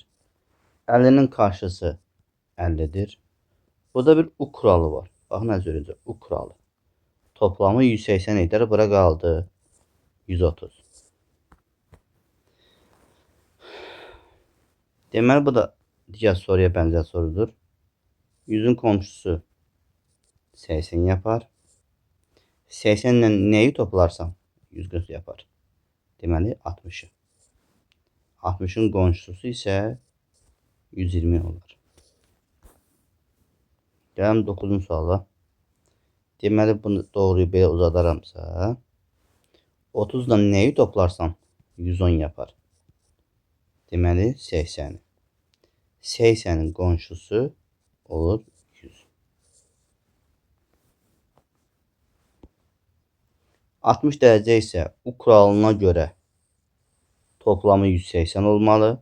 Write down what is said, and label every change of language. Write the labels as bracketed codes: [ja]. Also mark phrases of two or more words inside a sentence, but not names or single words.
[tr] 50'nin karşısı 50'dir. Burada bir U kuralı var. [az] Baxın əziz öğrencilər, U kuralı. [tr] Toplamı 180 eder. [az] Bura qaldı 130. Deməli bu da digər soruya bənzər sorudur. [tr] 100'ün komşusu 80 yapar. 80 ile neyi toplarsan 140 yapar. [az] Deməli 60'ı. 60'ın qonşusu isə 120 olur. Gələm 9-cu suala. Deməli bunu doğruyu belə uzadaramsa [tr] 30 ile neyi toplarsan 110 yapar. [az] Deməli 80. 80'in qonşusu olur 100. 60 dərəcə isə U kuralına görə toplamı 180 olmalı.